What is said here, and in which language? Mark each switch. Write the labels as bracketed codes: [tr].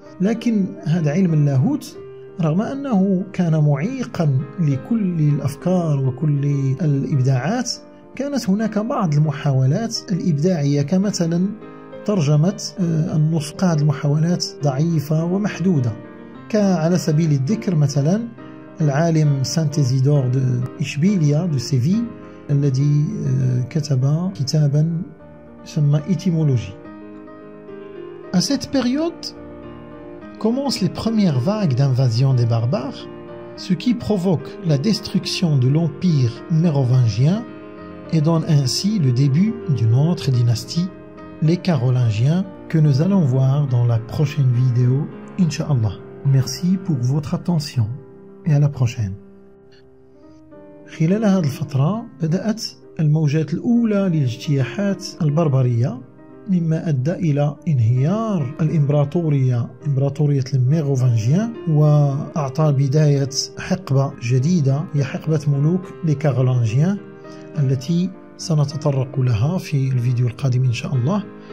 [ar] لكن هذا علم اللاهوت رغم أنه كان معيقا لكل الأفكار وكل الإبداعات، كانت هناك بعض المحاولات الإبداعية كمثلا ترجمة النص. هذه المحاولات ضعيفة ومحدودة، كعلى سبيل الذكر مثلا العالم سانت إيزيدور دو إشبيليا دو سيفي الذي كتب كتابا يسمى étymologie. [fr] À cette période commencent les premières vagues d'invasion des barbares, ce qui provoque la destruction de l'empire mérovingien et donne ainsi le début d'une autre dynastie, les Carolingiens, que nous allons voir dans la prochaine vidéo, Inch'Allah. Merci pour votre attention et à la prochaine. [ar] خلال هذه الفترة بدأت الموجات الأولى للاجتياحات البربرية، مما أدى إلى انهيار إمبراطورية الميغوفانجيان، وأعطى بداية حقبة جديدة هي حقبة ملوك لكارولانجيان التي سنتطرق لها في الفيديو القادم إن شاء الله.